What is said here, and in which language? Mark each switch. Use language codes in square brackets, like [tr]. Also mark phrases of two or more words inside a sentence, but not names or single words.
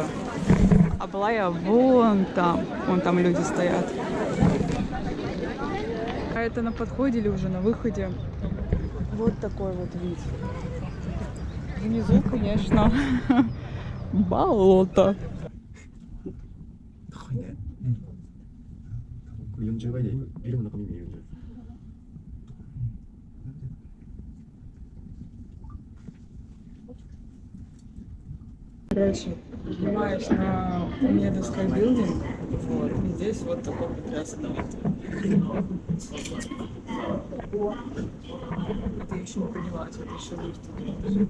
[ru] А была я вон там люди стоят. А это на подходе или уже на выходе? Вот такой вот вид. Внизу, конечно, болото. [ja] 40 倍でビルの中身見えるんじゃない？ [ru] Короче, поднимаюсь на Умеду Скайбилдинг. Вот. И здесь вот такой прекрасный вид. Это я еще не поняла, это еще лифт.